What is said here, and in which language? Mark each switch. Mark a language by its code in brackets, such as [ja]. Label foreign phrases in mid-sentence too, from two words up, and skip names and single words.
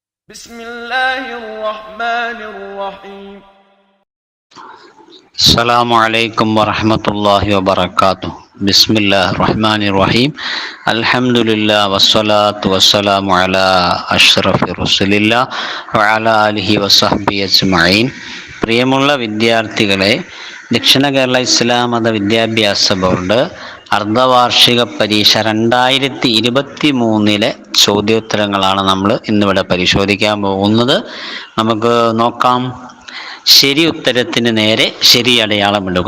[ar] بسم الله الرحمن الرحيم السلام عليكم ورحمة الله وبركاته بسم الله الرحمن الرحيم الحمد لله والصلاة والسلام على أشرف رسول الله وعلى آله وصحبه أجمعين. [ml] പ്രിയമുള്ള വിദ്യാർത്ഥികളെ, ദക്ഷിണ കേരള ഇസ്ലാം മത വിദ്യാഭ്യാസ ബോർഡ് അർദ്ധവാർഷിക പരീക്ഷ 2023 ചോദ്യോത്തരങ്ങളാണ് നമ്മൾ ഇന്നിവിടെ പരിശോധിക്കാൻ പോകുന്നത്. നമുക്ക് നോക്കാം. ശരി ഉത്തരത്തിന് നേരെ ശരി അടയാളമിടുക.